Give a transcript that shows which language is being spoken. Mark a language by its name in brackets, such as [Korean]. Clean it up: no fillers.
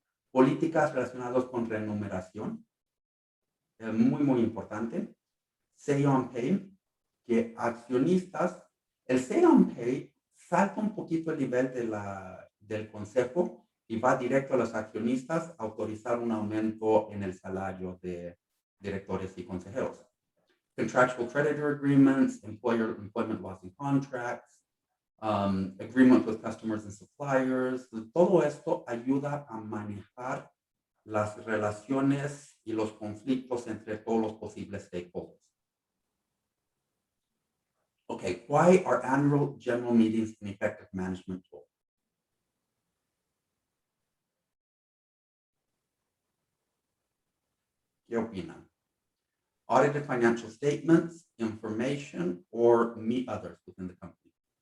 [Spanish] Políticas relacionadas con remuneración. Muy, muy importante. Say on pay, que accionistas, el say on pay salta un poquito el nivel del consejo y va directo a los accionistas a autorizar un aumento en el salario de directores y consejeros. [English] Contractual creditor agreements, employment laws and contracts, agreement with customers and suppliers. [Spanish] Todo esto ayuda a manejar las relaciones y los conflictos entre todos los posibles stakeholders. [English] Okay, why are annual general meetings an effective management tool? [Spanish] ¿Qué opinan? [English] Audited financial statements, information, or meet others within the company?